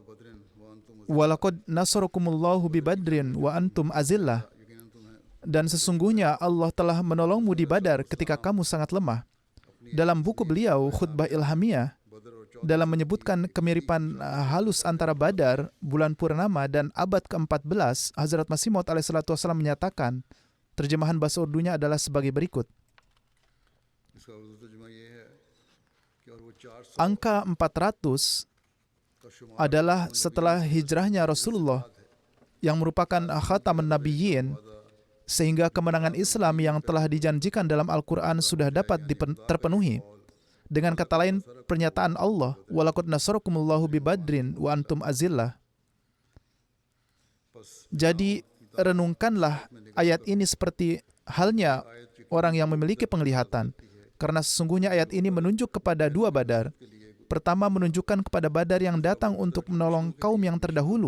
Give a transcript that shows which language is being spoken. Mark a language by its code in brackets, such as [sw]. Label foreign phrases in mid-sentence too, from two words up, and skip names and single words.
[ar] بدر وأنتم "ولقد نصركم الله ببدر وأنتم أذلة." [ur] یقیناً تمہیں [id] Dan sesungguhnya Allah telah menolongmu di Badar ketika kamu sangat lemah. Dalam buku beliau, Khutbah Ilhamiyah, [ur] بدر اور [id] dalam menyebutkan kemiripan halus antara Badar, bulan purnama, dan abad ke-14, Hazrat Masih Maud alaihissalam menyatakan, terjemahan bahasa Urdunya adalah sebagai berikut. [ur] اس کا اردو ترجمہ یہ ہے کہ اور وہ 400 [id] Angka 400 [ur] کا شمار [id] adalah setelah hijrahnya Rasulullah, yang merupakan [ar] خاتم النبيين, [id] sehingga kemenangan Islam yang telah dijanjikan dalam Al-Quran sudah dapat terpenuhi. Dengan kata lain, pernyataan Allah, [ar] "ولقد نصركم الله ببدر وأنتم أذلة." [id] Jadi, renungkanlah ayat ini seperti halnya orang yang memiliki penglihatan. Karena sesungguhnya ayat ini menunjuk kepada dua Badar. Pertama, menunjukkan kepada Badar yang datang untuk menolong kaum yang terdahulu.